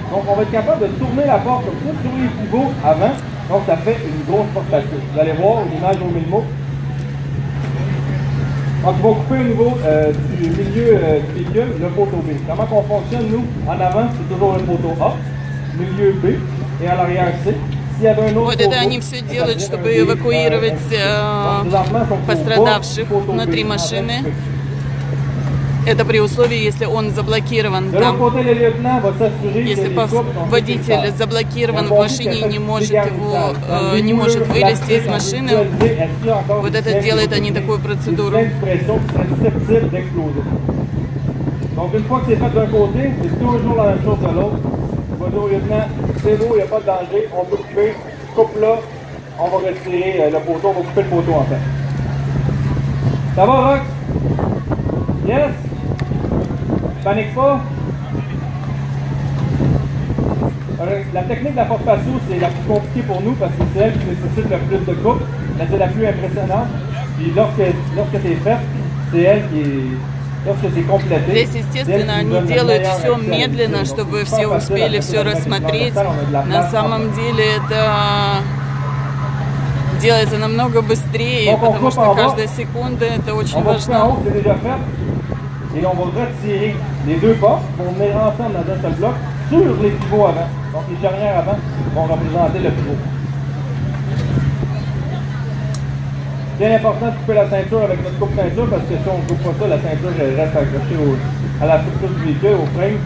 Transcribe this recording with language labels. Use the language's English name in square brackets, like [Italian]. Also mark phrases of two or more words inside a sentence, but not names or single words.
[French] Donc on va être capable de tourner la porte comme ça sur les pivots avant. Donc ça fait une grosse porte patio. Vous allez voir l'image au milieu. Donc on va couper au niveau du milieu du véhicule le poteau B. Comment qu'on fonctionne, nous? En avant, c'est toujours le poteau A, milieu B et à l'arrière C. [Russian] Вот это они все делают, чтобы эвакуировать пострадавших внутри машины. Это при условии, если он заблокирован там. Если водитель заблокирован в машине и не может вылезти из машины, вот это делает они такую процедуру. [French] Donc une fois que c'est fait d'un côté, c'est toujours la même chose de l'autre. On va dire au lieutenant, c'est beau, il n'y a pas de danger, on peut couper, coupe là, on va retirer le poteau, on va couper le poteau en fait. Ça va, Rox? Yes? Panique pas? La technique de la porte patio, c'est la plus compliquée pour nous parce que c'est elle qui nécessite le plus de coupe, mais c'est la plus impressionnante. Puis lorsque c'est fait, c'est elle qui est... Lorsque c'est complété, [Russian] здесь, естественно, они делают все медленно, чтобы все успели все рассмотреть. На самом деле это делается намного быстрее, потому что каждая секунда это очень важно. [French] Et on va retirer les deux portes pour venir ensemble dans un seul bloc sur les pivots avant. Donc les charnières avant vont représenter le pivot. Bien important de couper la ceinture avec notre coupe-ceinture parce que si on ne coupe pas ça, la ceinture reste accrochée à la structure du véhicule, au frame.